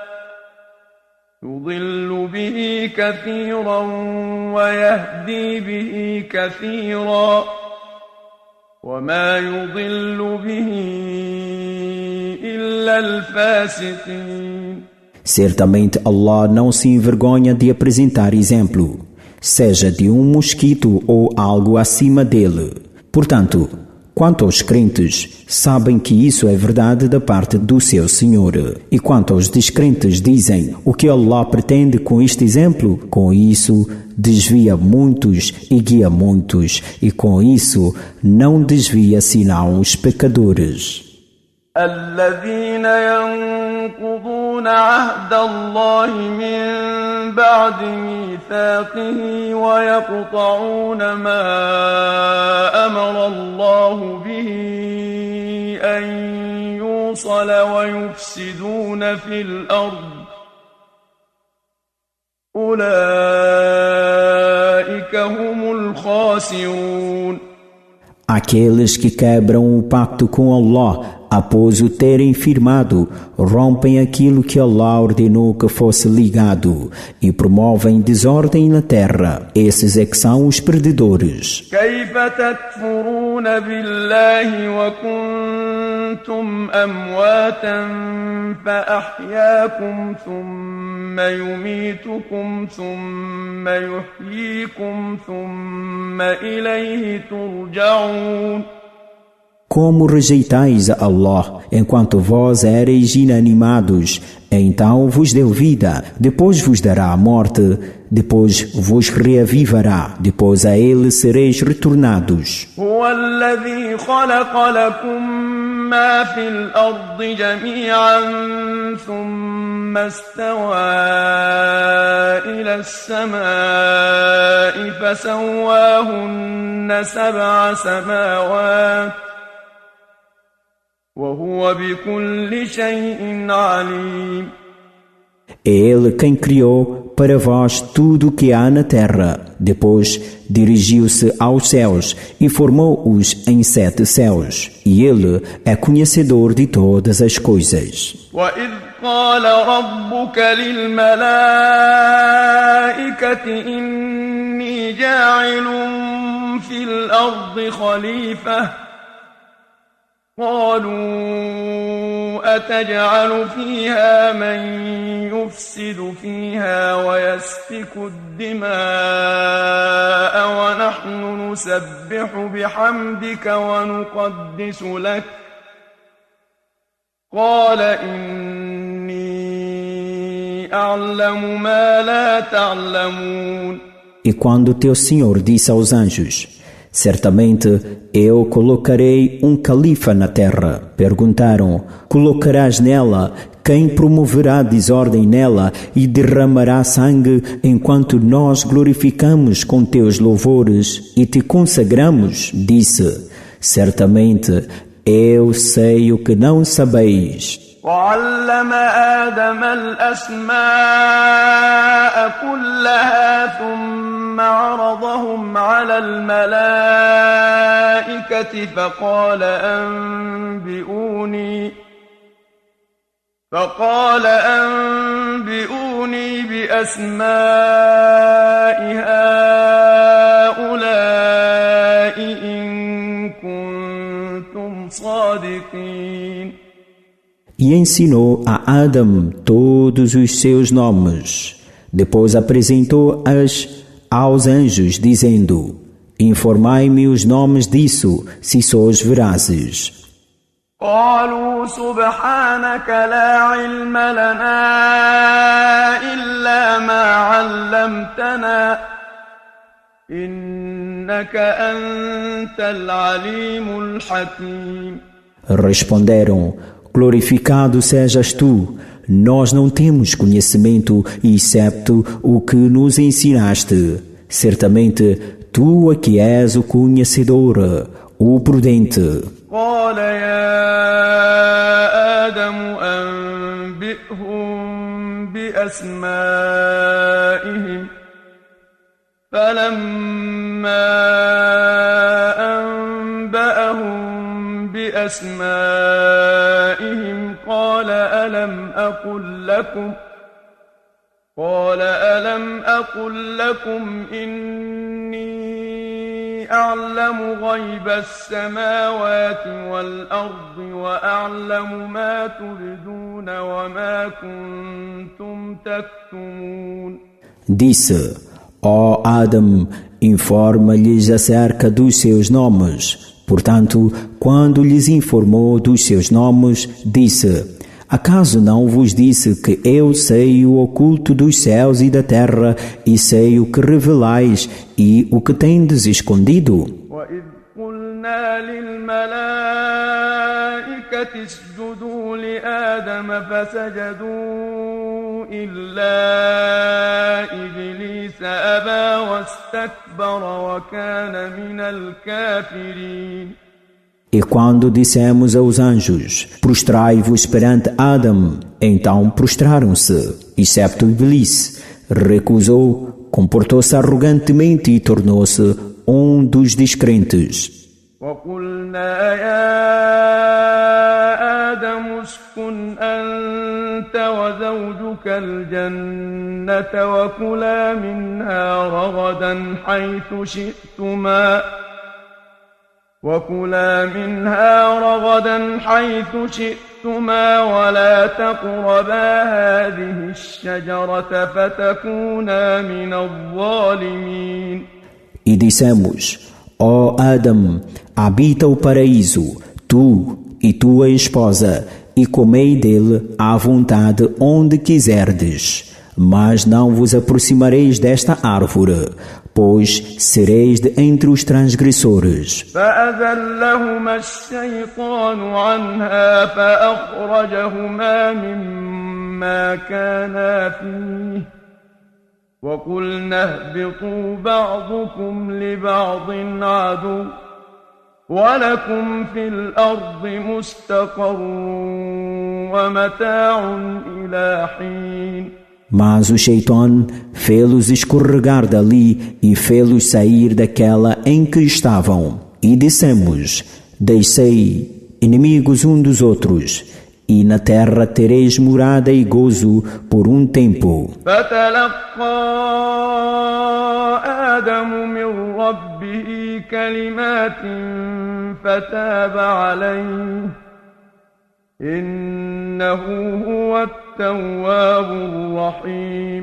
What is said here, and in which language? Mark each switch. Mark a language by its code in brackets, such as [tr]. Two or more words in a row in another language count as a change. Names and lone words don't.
[ar] يُضِلُّ بِهِ كَثِيرًا وَيَهْدِي بِهِ كَثِيرًا وَمَا يُضِلُّ بِهِ إِلَّا الْفَاسِقِينَ. [pt] Certamente Allah não se envergonha de apresentar exemplo, seja de um mosquito ou algo acima dele. Portanto, quanto aos crentes, sabem que isso é verdade da parte do seu Senhor. E quanto aos descrentes, dizem: o que Allah pretende com este exemplo? Com isso, desvia muitos e guia muitos, e com isso não desvia senão os pecadores. [ar] الذين ينقضون عهد الله من بعد ميثاقه ويقطعون ما أمر الله به أن يوصل ويفسدون في الأرض أولئك هم الخاسرون. [pt] Aqueles que quebram o pacto com Allah após o terem firmado, rompem aquilo que Allah ordenou que fosse ligado e promovem desordem na terra. Esses é que são os perdedores. [ar] كيف تكفرون بالله وكنتم أمواتا فأحياكم ثم يميتكم ثم يحييكم ثم إليه ترجعون. [pt] como rejeitais a Allah, enquanto vós éreis inanimados, então vos deu vida, depois vos dará a morte, depois vos reavivará, depois a ele sereis retornados. [ar] هو الذي خلق لكم ما في الأرض جميعا ثم استوى إلى السماء فسواهن 7 سماوات وهو بكل شيء عليم. [pt] É Ele quem criou para vós tudo o que há na terra. Depois dirigiu-se aos céus e formou-os em 7 céus. E Ele é conhecedor de todas as coisas. [ar] وَإِذْ قَالَ رَبُّكَ لِلْمَلَائِكَةِ إِنِّي جَاعِلٌ فِي الْأَرْضِ خَلِيفَةً قالوا أتجعل فيها من يفسد فيها ويسفك الدماء ونحن نسبح بحمدك ونقدس لك قال إني أعلم ما لا تعلمون. [pt] E quando teu Senhor disse aos anjos: certamente eu colocarei um califa na terra. Perguntaram: colocarás nela quem promoverá desordem nela e derramará sangue enquanto nós glorificamos com teus louvores e te consagramos? Disse: certamente eu sei o que não sabeis. [ar] وعلم آدم الأسماء كلها ثم عرضهم على الملائكة فقال أنبئوني بأسماء هؤلاء إن كنتم صادقين. [pt] E ensinou a Adam todos os seus nomes. Depois apresentou-as aos anjos, dizendo: informai-me os nomes disso, se sois verazes. [ar] قالوا سبحانك لا علم لنا إلا ما علمتنا إنك أنت العليم الحكيم. [pt] Responderam: glorificado sejas tu, nós não temos conhecimento excepto o que nos ensinaste. Certamente tu é que és o conhecedor, o prudente. [ar] قال يا آدم أنبئهم بأسمائهم فلما أنبأهم بأسمائهم قال ألم أقل لكم إني أعلم غيب السماوات والأرض وأعلم ما تبدون وما كنتم تكتمون. [pt] Disse: ó Adam, informa-lhes acerca dos seus nomes. Portanto, quando lhes informou dos seus nomes, disse: acaso não vos disse que eu sei o oculto dos céus e da terra e sei o que revelais e o que tendes escondido? [ar] وَإِذْ قُلْنَا لِلْمَلَائِكَةِ اسْجُدُوا لِآدَمَ فَسَجَدُوا إِلَّا إِبْلِيسَ أَبَى وَاسْتَكْبَرَ وَكَانَ مِنَ الْكَافِرِينَ. [pt] E quando dissemos aos anjos: prostrai-vos perante Adam, então prostraram-se, excepto Iblis. Recusou, comportou-se arrogantemente e tornou-se um dos descrentes. [ar] وَقُلْنَا يَا آدَمُ اسْكُنْ أَنْتَ وَزَوْجُكَ الْجَنَّةَ وكلا منها رغدا حيث شئتما ولا تقربا هذه الشجرة فتكونا من الظالمين. [pt] E dissemos: ó Adam, habita o paraíso, tu e tua esposa, e comei dele à vontade onde quiserdes. Mas não vos aproximareis desta árvore, pois sereis de entre os transgressores. [ar] فأزلهما الشيطان عنها فأخرجهما مما كانا فيه وقلنا اهبطوا بعضكم لبعض عدو ولكم في الأرض مستقر ومتاع إلى حين. [pt] Mas o Shaitan fê-los escorregar dali e fê-los sair daquela em que estavam. E dissemos, deixei inimigos um dos outros, e na terra tereis morada e gozo por um tempo. [ar] فتلقى آدم من ربه كلمات فتاب عليه إنه هو التواب الرحيم.